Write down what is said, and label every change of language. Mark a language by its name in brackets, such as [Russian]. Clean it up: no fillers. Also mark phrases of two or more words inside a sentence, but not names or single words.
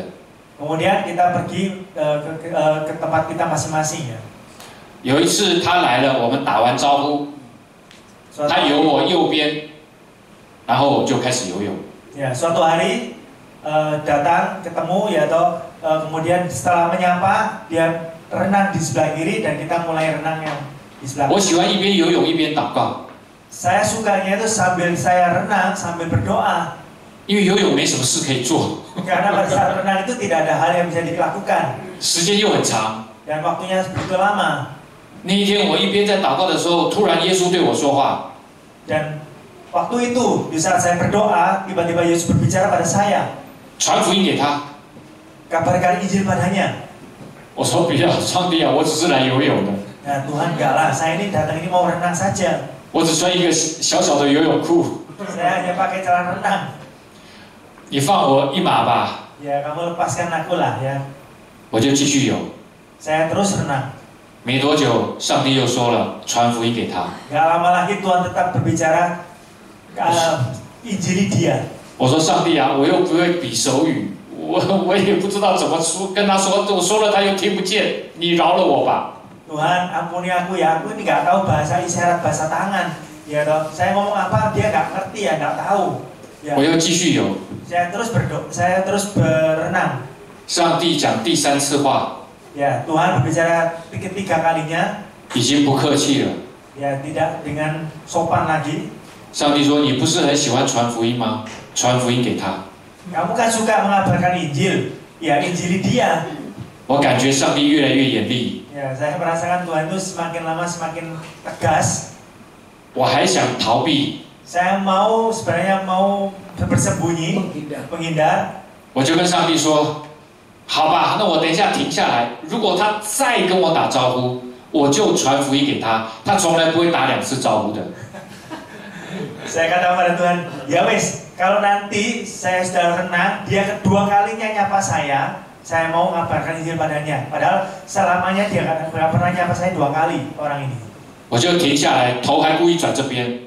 [Indonesian] Kemudian kita pergi ke tempat kita masing-masing ya. [Chinese] 有一次他来了，我们打完招呼，他游我右边，然后我就开始游泳。 [Indonesian] Ya, suatu hari datang ketemu ya toh, kemudian setelah menyapa dia renang di sebelah kiri dan kita mulai renang yang di sebelah [Chinese] 我喜欢一边游泳一边祷告， [Indonesian] Saya sukanya itu sambil saya renang sambil berdoa. [Chinese] 因为游泳没什么事可以做， [Indonesian] Karena pada saat renang itu tidak ada hal yang bisa dilakukan [Chinese] 时间又很长。 [Indonesian] dan waktunya begitu lama. [Chinese] 那一天我一边在祷告的时候，突然耶稣对我说话， [Indonesian] Dan waktu itu di saat saya berdoa, tiba-tiba Yesus berbicara pada saya, [Chinese] 传福音给他。 [Indonesian] kabarkan Injil padanya. [Chinese] 我说不要，上帝啊，我只是来游泳的， [Indonesian] Nah Tuhan enggak lah, saya ini datang ini mau renang saja. [Chinese] 我只穿一个小小的游泳裤， [Indonesian] Saya hanya pakai celana renang. [Chinese] 你放我一马吧， [Indonesian] Ya kamu lepaskan aku lah ya. [Chinese] 我就继续游。 [Indonesian] Saya terus renang. [Chinese] 没多久，上帝又说了，传福音给他。 [Indonesian] Gak lama lagi Tuhan tetap berbicara, Injili dia. [Chinese] 我说上帝啊，我又不会比手语，我也不知道怎么说，跟他说，我说了他又听不见，你饶了我吧。 [Indonesian] Tuhan ampuni aku ya, aku ini nggak tahu bahasa isyarat, bahasa tangan. Ya toh, saya ngomong apa dia nggak ngerti ya, nggak tahu. Ya. [Chinese] 我又继续游。 [Indonesian] Saya terus berenang. [Chinese] 上帝讲第三次话， [Indonesian] Ya, Tuhan berbicara ketiga kalinya. [Chinese] 已经不客气了。 [Indonesian] Ya, tidak dengan sopan lagi. [Chinese] 上帝说：“你不是很喜欢传福音吗？传福音给他。” [Indonesian] Kamu kan suka mengabarkan Injil. Ya, Injili dia. [Chinese] 我感觉上帝越来越严厉。 [Indonesian] Ya, saya merasakan Tuhan itu semakin lama semakin tegas. [Chinese] 我还想逃避， [Indonesian] Saya sebenarnya mau bersembunyi, menghindar. [Chinese] 我就跟上帝说：“好吧，那我等一下停下来。如果他再跟我打招呼，我就传福音给他。他从来不会打2次招呼的。” [Indonesian] Saya kata pada Tuhan, ya wes, kalau nanti saya sudah renang, dia kedua kalinya nyapa saya mau ngabarkan Injil padanya. Padahal selamanya dia nggak pernah nyapa saya 2 kali orang ini. [Chinese] 我就停下来，头还故意转这边。